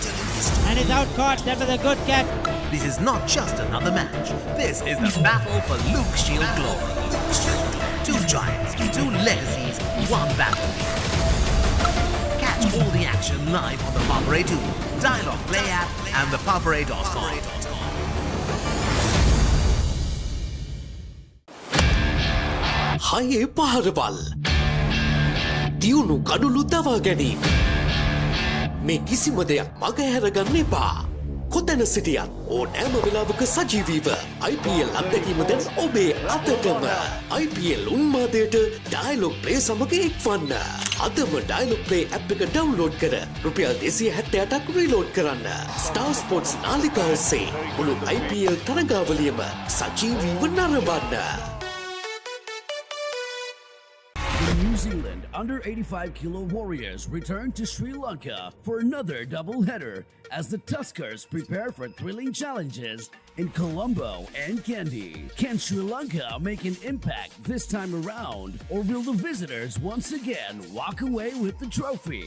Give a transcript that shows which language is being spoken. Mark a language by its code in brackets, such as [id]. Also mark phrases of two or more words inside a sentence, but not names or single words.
[en] And it's out caught. That was a good catch. This is not just another match. This is the battle for Luke Shield glory. 2 giants, 2 legacies, 1 battle. Catch all the action live on the Papare 2, Dialog Play App and ThePapare.com. [si] හයේ පහරබල්. තියුණු කඩුලු දාව ගනීන්. මේ කිසිම දෙයක් මගහැරගන්න එපා. කොතැන සිටියත් ඕනෑම වෙලාවක සජීවීව IPL අත්දැකීම දැන් ඔබේ අතටම. IPL උන්මාදයට Dialog Play සමග එක්වන්න. අදම Dialog Play App එක ඩවුන්ලෝඩ් කර රුපියල් 268ක් රීලෝඩ් කරන්න. Star Sports නාලිකා ඔස්සේ මුළු IPL තරගාවලියම සජීවීව නරඹන්න. [en] New Zealand under 85 kilo warriors return to Sri Lanka for another doubleheader as the Tuskers prepare for thrilling challenges in Colombo and Kandy. Can Sri Lanka make an impact this time around, or will the visitors once again walk away with the trophy?